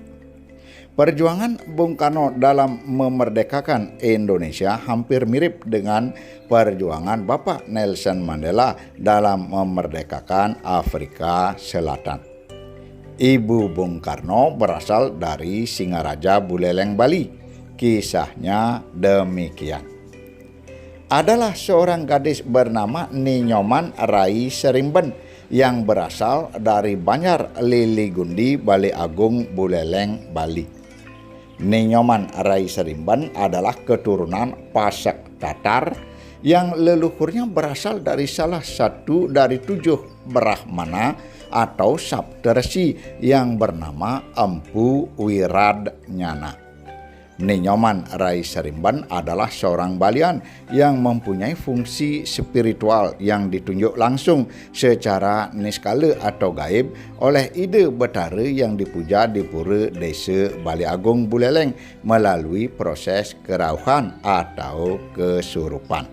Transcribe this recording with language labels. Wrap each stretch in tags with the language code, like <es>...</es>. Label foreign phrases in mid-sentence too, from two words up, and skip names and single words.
<id>Perjuangan Bung Karno dalam memerdekakan Indonesia hampir mirip dengan perjuangan Bapak Nelson Mandela dalam memerdekakan Afrika Selatan. Ibu Bung Karno berasal dari Singaraja, Buleleng, Bali. Kisahnya demikian. Adalah seorang gadis bernama Ninyoman Rai Serimben yang berasal dari Banjar Liligundi, Bale Agung, Buleleng, Bali. Ninyoman Rai Serimben adalah keturunan Pasek Tatar yang leluhurnya berasal dari salah satu dari 7 Brahmana atau Saptarsi yang bernama Empu Wiradnyana. Ninyoman Rai Serimben adalah seorang balian yang mempunyai fungsi spiritual yang ditunjuk langsung secara niskala atau gaib oleh Ide Betara yang dipuja di Pura Desa Bale Agung, Buleleng melalui proses kerauhan atau kesurupan.</id>